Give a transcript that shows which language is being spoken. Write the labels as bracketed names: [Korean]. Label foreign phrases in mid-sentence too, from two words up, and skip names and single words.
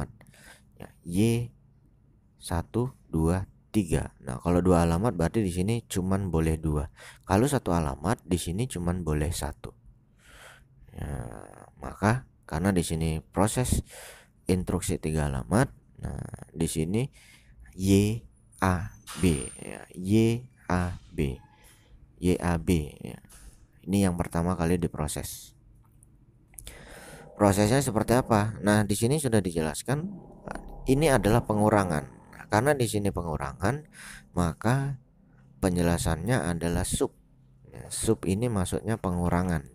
[Indonesian] Ya, Y 1 2 3. Nah, kalau 2 alamat berarti di sini cuman boleh 2. Kalau 1 alamat di sini cuman boleh 1. Ya, maka karena di sini proses instruksi 3 alamat, nah di sini Y A B ya, Y A B Y A B ya. Ini yang pertama kali diproses. Prosesnya seperti apa? Nah, di sini sudah dijelaskan ini adalah pengurangan. Nah, karena di sini pengurangan, maka penjelasannya adalah sub. Ya, sub ini maksudnya pengurangan.